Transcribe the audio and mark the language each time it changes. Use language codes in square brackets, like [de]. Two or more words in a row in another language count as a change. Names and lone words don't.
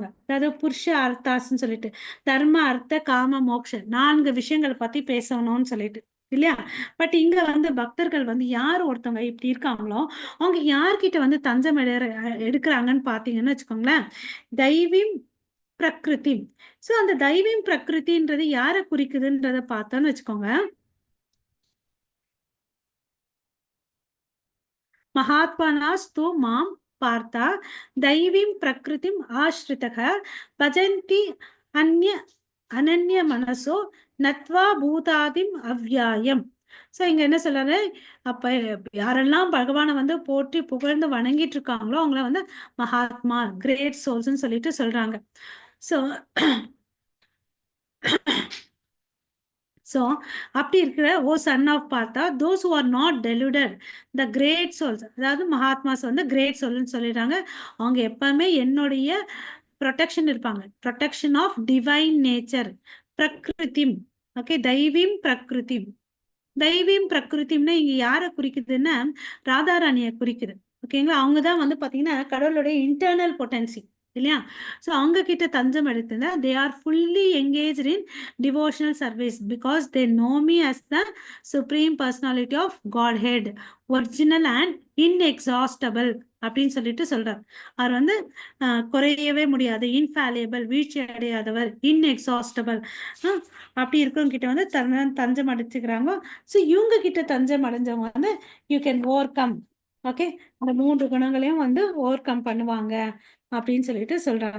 [ta] அதாவது புருஷ அர்த்தாஸ்ன்னு சொல்லிட்டு [sa] धर्म अर्थ काम मोक्ष [ta] 4 விஷயங்களை பத்தி பேசணும்னு சொல்லிட்டு இல்லையா? பட் இங்க வந்து பக்தர்கள் வந்து யார் ஒருத்தவங்க இப்படி இருக்காங்களோ அவங்க யார்கிட்ட வந்து தஞ்சம் எடுக்கிறாங்கன்னு பாத்தீங்கன்னு வச்சுக்கோங்களேன், [sa] दैवीं प्रकृति. [ta] சோ அந்த [sa] दैवीं प्रकृति [ta] யாரை குறிக்குதுன்றத பார்த்தோன்னு வச்சுக்கோங்க, [sa] महात्मनास्तु मां पार्था दैवीं प्रकृतिम् आश्रितः भजन्ति अन्य अनन्य मनसो नत्वा भूतादिम् अव्ययम्. [ta] ஸோ இங்க என்ன சொல்றாரு? அப்ப யாரெல்லாம் பகவானை வந்து போற்றி புகழ்ந்து வணங்கிட்டு இருக்காங்களோ அவங்கள வந்து மகாத்மா [en] great souls [ta] சொல்லிட்டு சொல்றாங்க. [en] so so [ta] அப்படி இருக்கிற [en] O son of Partha those who are not deluded the great souls, [ta] அதாவது மகாத்மாஸ் வந்து [en] great soul [ta] சொல்லிடுறாங்க. அவங்க எப்பவுமே என்னுடைய ப்ரொடெக்ஷன் இருப்பாங்க. [en] protection of divine nature பிரகிருதிம். [sa] ஓகே, दैवीम् प्रकृतिम्. दैवीम् प्रकृतिम् [ta] இங்க யாரை குறிக்குதுன்னா ராதாராணியை குறிக்குது. ஓகேங்களா? அவங்க தான் வந்து பாத்தீங்கன்னா கடவுளுடைய [en] internal potency [ta] இல்லையா? [en] ஸோ [ta] அவங்க கிட்ட தஞ்சம் எடுத்துனா [en] they are fully engage in devotional service because they know me as the Supreme Personality of Godhead, original and inexhaustible. [ta] அப்படின்னு சொல்லிட்டு சொல்றார். அவர் வந்து குறையவே முடியாது, இன்ஃபாலியபிள், வீழ்ச்சி அடையாதவர், இன்எக்ஸாஸ்டபிள், அப்படி இருக்கிறவங்க கிட்ட வந்து தஞ்சம் அடைச்சுக்கிறாங்க. ஸோ இவங்க கிட்ட தஞ்சம் அடைஞ்சவங்க வந்து [en] you can over come. [ta] ஓகே, அந்த 3 குணங்களையும் வந்து [en] over come [ta] பண்ணுவாங்க அப்படின்னு சொல்லிட்டு சொல்றாங்க.